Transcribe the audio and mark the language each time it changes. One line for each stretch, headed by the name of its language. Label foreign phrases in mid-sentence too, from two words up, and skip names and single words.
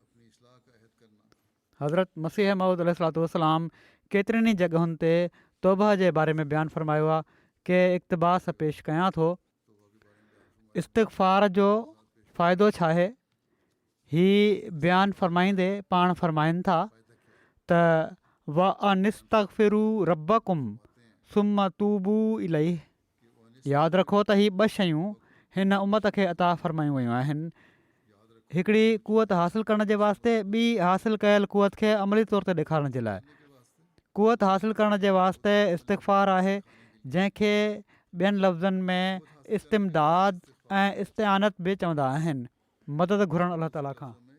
Sindhi: हज़रत मसीह मऊद अलैहिस्सलाम केतिरनि ई जॻहुनि ते तौबह जे बारे में बयानु फ़रमायो आहे के इक़्तिबास पेश कयां थो। इस्तिग़फ़ार जो फ़ाइदो छा आहे, ही बयानु फ़रमाईंदे पाण फ़रमाइनि था त
Arabic: وأن استغفروا ربكم ثم توبوا إليه.
Sindhi: यादि रखो त ही ॿ शयूं हिन उमत खे अता फ़रमायूं वयूं आहिनि, हिकिड़ी कुवत हासिलु करण जे वास्ते, ॿी हासिलु कयल कुवत खे अमली तौर ते ॾेखारण जे लाइ। कुवत हासिलु करण जे वास्ते इस्तिग़फ़ार आहे, जंहिंखे ॿियनि लफ़्ज़नि में इस्तिमदाद ऐं इस्तिआनत बि चवंदा आहिनि, मदद घुरणु अलाह ताला खां।